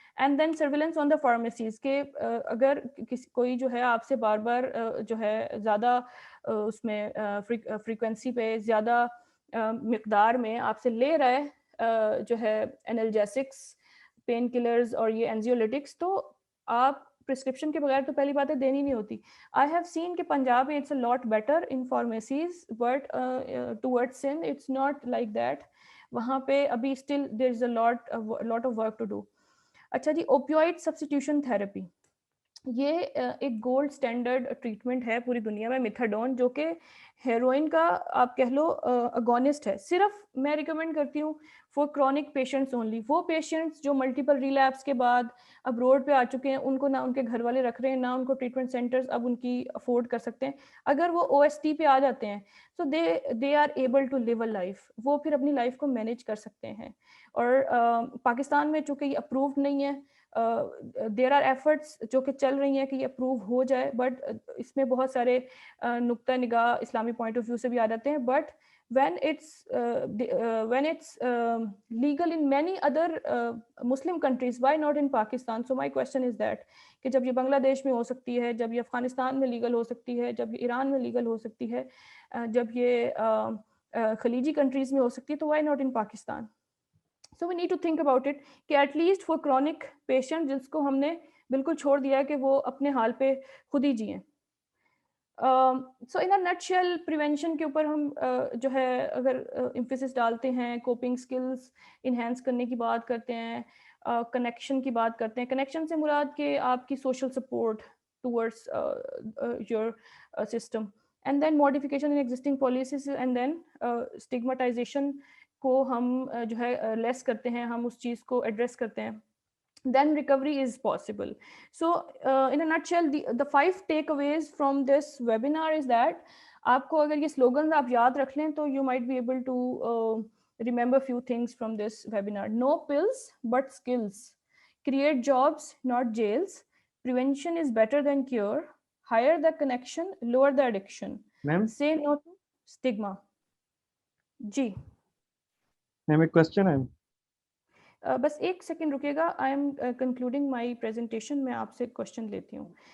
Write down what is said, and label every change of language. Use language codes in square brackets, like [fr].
[ur] And then surveillance on the pharmacies, کہ اگر کوئی جو ہے آپ سے بار بار جو ہے زیادہ اس میں فریکوینسی پہ زیادہ مقدار میں آپ سے لے رہا ہے جو ہے انالجیسکس, پین کلرز اور یہ اینزیولیٹکس, تو آپ پرسکرپشن کے بغیر تو پہلی باتیں دینی نہیں ہوتی. [en] I have seen [ur] کہ پنجاب میں [en] it's a lot better in pharmacies, but towards Sindh it's not like that. [ur] وہاں پہ ابھی [en] still there is a lot of work to do. [ur] اچھا جی, [en] opioid substitution therapy, [ur] یہ ایک گولڈ اسٹینڈرڈ ٹریٹمنٹ ہے پوری دنیا میں, میتھاڈون, جو کہ ہیروئن کا آپ کہہ لو اگونسٹ ہے. صرف میں ریکمینڈ کرتی ہوں فور کرونک پیشنٹس اونلی, وہ پیشنٹس جو ملٹیپل ریلیپس کے بعد اب روڈ پہ آ چکے ہیں, ان کو نہ ان کے گھر والے رکھ رہے ہیں, نہ ان کو ٹریٹمنٹ سینٹرز اب ان کی افورڈ کر سکتے ہیں. اگر وہ او ایس ٹی پہ آ جاتے ہیں تو they are able to leave a life, وہ پھر اپنی لائف کو مینیج کر سکتے ہیں. اور پاکستان میں چونکہ یہ اپرووڈ نہیں ہے, دیر آر ایفرٹس جو کہ چل رہی ہیں کہ یہ اپروو ہو جائے, بٹ اس میں بہت سارے نقطہ نگاہ اسلامی پوائنٹ آف ویو سے بھی آ جاتے ہیں. [en] But when it's legal in many other Muslim countries, why not in Pakistan? So my question is that [ur] کہ جب یہ بنگلہ دیش میں ہو سکتی ہے, جب یہ افغانستان میں لیگل ہو سکتی ہے, جب یہ ایران میں لیگل ہو سکتی ہے, جب یہ خلیجی کنٹریز میں ہو سکتی ہے, تو [en] why not in Pakistan? So we need to think about it [ur] کہ at least four chronic patient جس کو ہم نے بالکل چھوڑ دیا ہے کہ وہ اپنے حال پہ خود ہی جئیں. سو ان اے نٹ شیل پریونشن کے اوپر ہم جو ہے اگر امفیسس ڈالتے ہیں, کوپنگ اسکلس انہینس کرنے کی بات کرتے ہیں, کنیکشن کی بات کرتے ہیں. کنیکشن سے مراد کہ آپ کی social support towards your system, and then modification in existing policies, and then اسٹگماٹائزیشن کو ہم جو ہے لیس کرتے ہیں, ہم اس چیز کو ایڈریس کرتے ہیں, [en] then recovery is possible. So in a nutshell, the 5 takeaways from this webinar is that [ur] آپ کو اگر یہ slogans آپ یاد رکھ لیں تو [en] you might be able to remember few things from this webinar. No pills but skills, create jobs not jails, prevention is better than cure, higher the connection, lower the addiction, ma'am, say no to stigma. [ur] جی ma'am, ایک question ہے. بس ایک second رکیے گا, I am concluding my presentation, میں آپ سے question لیتی ہوں.